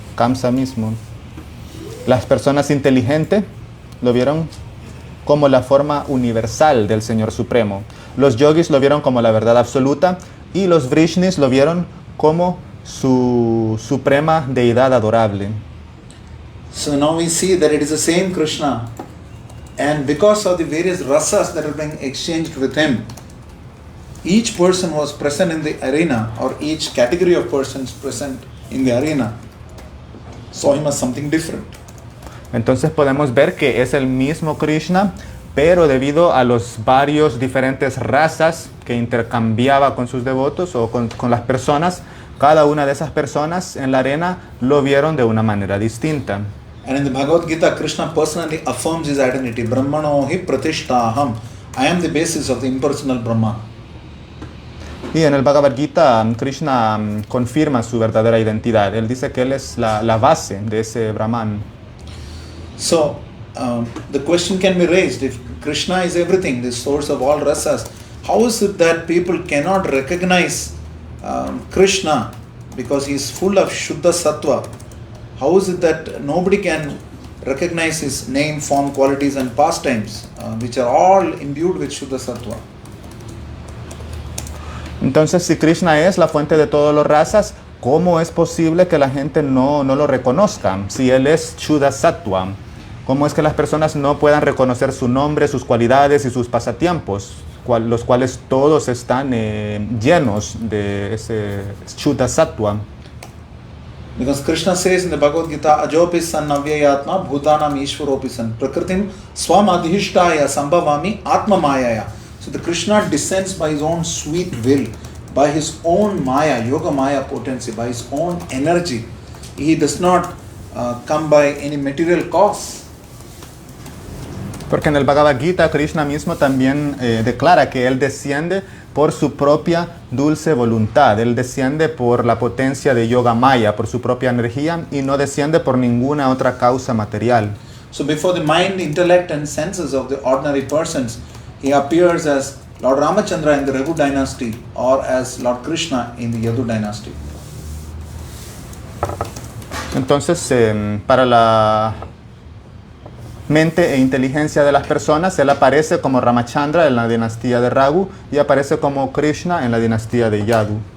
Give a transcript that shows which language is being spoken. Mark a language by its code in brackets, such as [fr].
[es] Kamsa mismo. Las personas inteligentes lo vieron como la forma universal del Señor Supremo. Los yogis lo vieron como la verdad absoluta y los vrishnis lo vieron como su suprema deidad adorable. [en] So now we see that it is the same Krishna, and because of the various rasas that are being exchanged with him, each person was present in the arena, or each category of persons present in the arena saw him as something different. [es] Entonces podemos ver que es el mismo Krishna, pero debido a los varios diferentes razas que intercambiaba con sus devotos o con las personas, cada una de esas personas en la arena lo vieron de una manera distinta. [en] And in the Bhagavad Gita, Krishna personally affirms his identity. [sa] Brahmano hi pratishtaham. [en] I am the basis of the impersonal Brahman. [es] Y en el Bhagavad Gita, Krishna confirma su verdadera identidad. Él dice que él es la base de ese Brahman. [en] So, the question can be raised, if Krishna is everything, the source of all rasas, how is it that people cannot recognize Krishna because he is full of Shuddha Sattva? How is it that nobody can recognize his name, form, qualities and pastimes, which are all imbued with Shuddha Sattva? [es] Entonces, si Krishna es la fuente de todas las razas, ¿cómo es posible que la gente no lo reconozca? Si él es Shuddha Sattva, ¿cómo es que las personas no puedan reconocer su nombre, sus cualidades y sus pasatiempos, los cuales todos están llenos de ese Shuddha Sattva? [en] Because Krishna says in the Bhagavad Gita, [sa] Ajopi san navyayatma bhutanam ishvaropi san prakritim swam adhishtaya sambhavami atma mayaya. [en] So the Krishna descends by his own sweet will, by his own maya, yoga maya potency, by his own energy. He does not come by any material cause. [es] Porque en el Bhagavad Gita, Krishna mismo también declara que él desciende por su propia dulce voluntad. Él desciende por la potencia de Yoga Maya, por su propia energía, y no desciende por ninguna otra causa material. [en] So before the mind, intellect and senses of the ordinary persons, he appears as Lord Ramachandra in the Raghu dynasty or as Lord Krishna in the Yadu dynasty. [es] Entonces, para la mente e inteligencia de las personas, él aparece como Ramachandra en la dinastía de Raghu y aparece como Krishna en la dinastía de Yadu.